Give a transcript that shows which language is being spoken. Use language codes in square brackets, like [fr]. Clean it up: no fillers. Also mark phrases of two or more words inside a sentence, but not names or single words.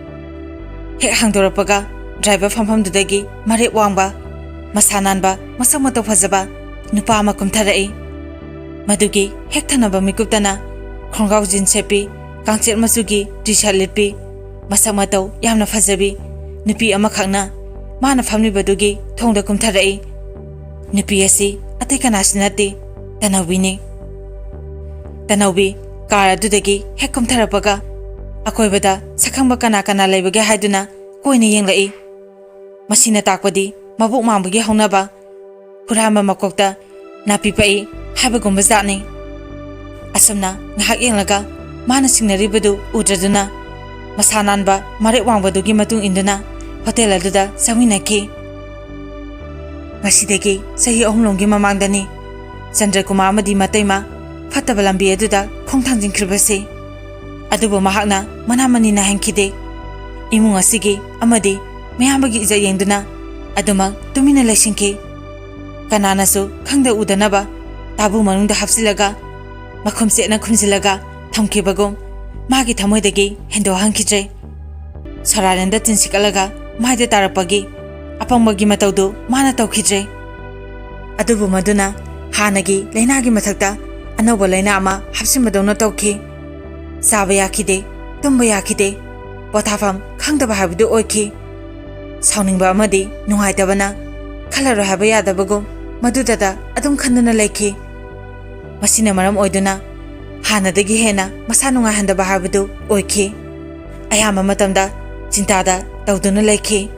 [mni] ꯍꯦꯛ ꯍꯥꯡꯗꯣꯔꯛꯄꯒ ꯗ꯭ꯔꯥꯏꯚꯔ ꯐꯝꯐꯝꯗꯨꯗꯒꯤ ꯃꯔꯦꯞ ꯋꯥꯡꯕ Masa nanba masak matau fazaba nupa ama kumtharai madugi hek thanaba mikuptana khongaw jin sepi kangchet machugi t-shirt litpi masak matau yamna fajabi nupi ama khakna mana famni badugi thongda kumtharai nupi asi atai kanasinati Tanawbi ꯀꯥꯔ ꯑꯗꯨꯗꯒꯤ ꯍꯦꯛ ꯀꯨꯝꯊꯔꯄꯒ ꯑꯀꯣꯏꯕꯗ ꯁꯈꯪꯕ ꯀꯅꯥ ꯀꯅꯥ ꯂꯦꯕꯒꯦ ꯍꯥꯏꯗꯨꯅ ꯀꯣꯏꯅꯦ ꯌꯦꯡꯂꯥꯏ ꯃꯁꯤꯅ ꯇꯥꯛꯄꯗꯤ ꯃꯕꯨꯛ ꯃꯥꯡꯕꯒꯦ ꯍꯧꯅꯕ ꯍꯨꯔꯥꯃ ꯃꯀꯣꯛꯇ ꯅꯥꯄꯤꯄꯥꯏ ꯍꯥꯕꯒꯨꯝꯕ ꯖꯥꯇꯅꯤ ꯑꯁꯝꯅ ngahak yenglaka mana singnaribadu udraduna masananba mare wangbadugi matung induna hotel aduda saminaki ngasidegi sahi ahumlonggi mamangdani Chandra Kumar amadi mataima fataba lambi aduda khongthangjin khirbase adubo mahakna manamani na hankide imung asigi amadi mayambagi ija yengduna aduma tumina laisingki kanana su khangda udanaba tabu manungda hapsilaga makhumse na khumsilaga thamkibagum magi thamoidagi hendo hankidre sararenda tinsikalaga maide tarapagi apambagi mataudu mana tawkhidre adubo maduna hanagi lainagi mathakta anauba laina ama hapsimadawna tawki saba yakide tumba yakide pothafam khangdaba habudu oiki sauningba amadi nungaitabana khalaro haba yadabagum madudada adum khandana laiki masina maram oiduna hanadagi hena masa nungai handaba habudu oiki ayama matamda cintada tawduna laiki